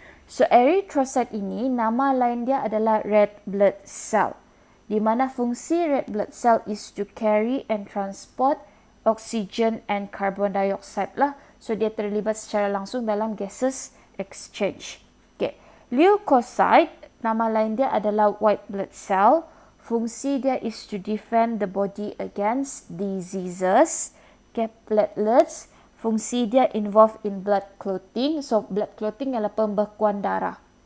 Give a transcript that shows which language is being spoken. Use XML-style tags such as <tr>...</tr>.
<en>So erythrocyte</en> <ms>ini nama lain dia adalah</ms> <en>red blood cell,</en> <ms>di mana fungsi</ms> <en>red blood cell is to carry and transport oxygen and carbon dioxide lah.</en> <ms>So dia terlibat secara langsung dalam</ms> <en>gases exchange. Okay.</en> <ms>Leukocyte, nama lain dia adalah</ms> <en>white blood cell.</en> <ms>Fungsi dia</ms> <en>is to defend the body against diseases. Okay. Platelets,</en> <ms>fungsi dia</ms> <en>involved in blood clotting.</en> <ms>So blood clotting ialah pembekuan darah.</ms>